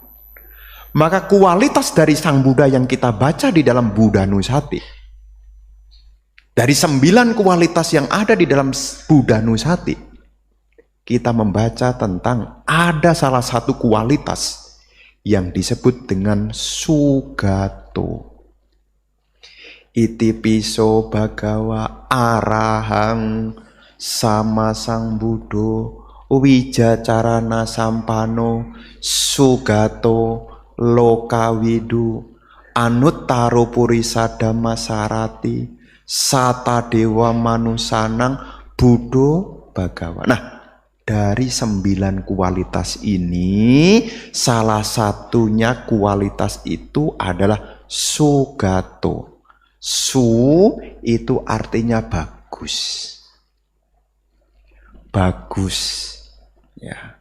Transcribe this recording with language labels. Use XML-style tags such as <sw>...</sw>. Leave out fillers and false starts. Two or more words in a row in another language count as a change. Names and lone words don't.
<id>Maka kualitas dari Sang Buddha yang kita baca di dalam Buddha Nusati, dari 9 kualitas yang ada di dalam Buddha Nusati, kita membaca tentang ada salah satu kualitas yang disebut dengan sugato.</id> <pi>Iti piso bagawa arahang sama Sang Buddha wijacarana sampano sugato lokawidu anuttaro purisada masarati sata dewa manusanang Buddha bagawa.</pi> <id>Nah, dari 9 kualitas ini, salah satunya kualitas itu adalah sugato. Su itu artinya bagus. Bagus. Ya.</id>